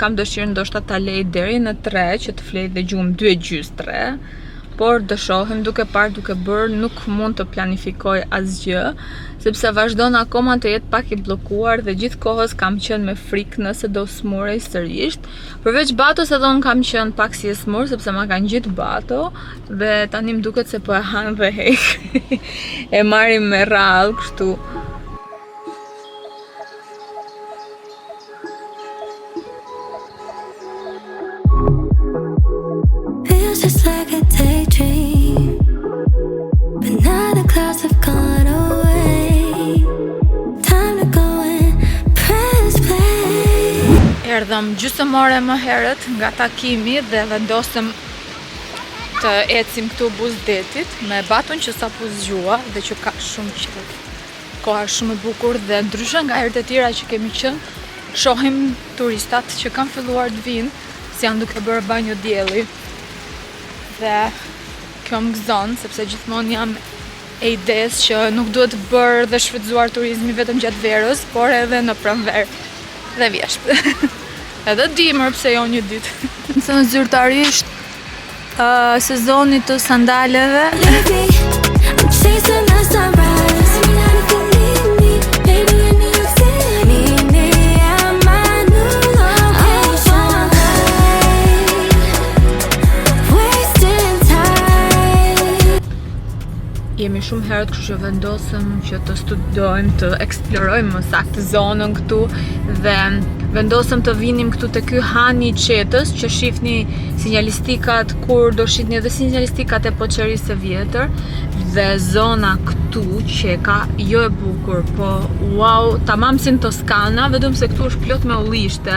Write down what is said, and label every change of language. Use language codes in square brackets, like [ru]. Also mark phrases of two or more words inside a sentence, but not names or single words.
[sq] Kam dëshirë ndoshta ta lej deri në 3 që të flej dhe gjumë 2:30, por do shohim, duke parë, duke bërë, nuk mund të planifikoj asgjë, sepse vazhdon akoma të jetë pak i bllokuar dhe gjithkohës kam qenë me frikë nëse do smurej sërish. Përveç Batos edhe unë kam qenë pak si e smur sepse ma kanë gjitë Bato, dhe tani më duket se po e han dhe Hekri. E marrim me radhë kështu. [en] Feels just like a daydream, but now the clouds have gone away. Time to go and press play. [sq] Erdhëm gjysmore më herët nga takimi dhe vendosëm të ecim këtu Buzdetit me Batun që sapo zgjua dhe që ka shumë qejf. Koha shumë e bukur dhe ndryshe nga herët e tjera që kemi qenë, shohim turistat që kanë filluar të vinë, si janë duke bërë banjo dielli. Dhe kjo më gëzon, sepse gjithmonë jam e ides që nuk duhet bërë dhe shfrytzuar turizmi vetëm gjatë verës, por edhe në pranverë dhe vjeshtë. Edhe dimër pse jo një ditë. Nëse zyrtarisht sezoni të sandaleve. [en] Lately, I'm chasing the sunrise. If you need me, baby, I need to meet me at my new location. Wasting time. [sq] Jemi shumë herët, kështu që vendosëm që të studojmë, të eksplorojmë më saktë zonën këtu dhe vendosëm të vinim këtu te ky hani I qetës që shihni sinjalistikat kur do shihni edhe sinjalistikat e Poçerisë së vjetër dhe zona këtu qeka jo e bukur, po wow, tamam si në Toskana, vetëm se këtu është plot me ullishte.